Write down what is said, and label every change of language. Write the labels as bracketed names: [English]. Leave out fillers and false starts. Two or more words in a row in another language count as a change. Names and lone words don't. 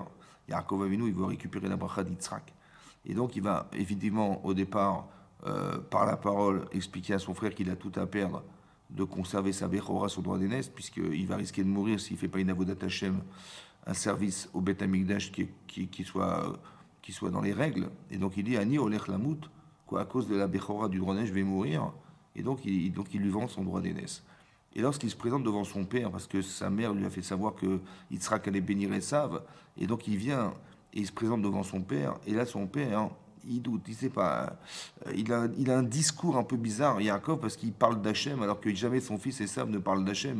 [French] Yaakov Avinu, il veut récupérer la bracha d'Yitzhak. Et donc, il va évidemment, au départ, par la parole, expliquer à son frère qu'il a tout à perdre de conserver sa bechora, son droit d'aînesse, puisqu'il va risquer de mourir s'il ne fait pas une [Hebrew] עבודת השם, [French] un service au [Hebrew] בית המקדש [French] qui soit dans les règles. Et donc, il dit [Hebrew] אני הולך למות, [French] quoi, à cause de la bechora du droit d'aînesse, je vais mourir. Et donc, il lui vend son droit d'aînesse. Et lorsqu'il se présente devant son père, parce que sa mère lui a fait savoir que Yitzhak allait bénir Esav, et donc il vient et il se présente devant son père, et là son père, hein, il doute, il sait pas, il a un discours un peu bizarre, Yaakov, parce qu'il parle d'Hachem, alors que jamais son fils Esav ne parle d'Hachem.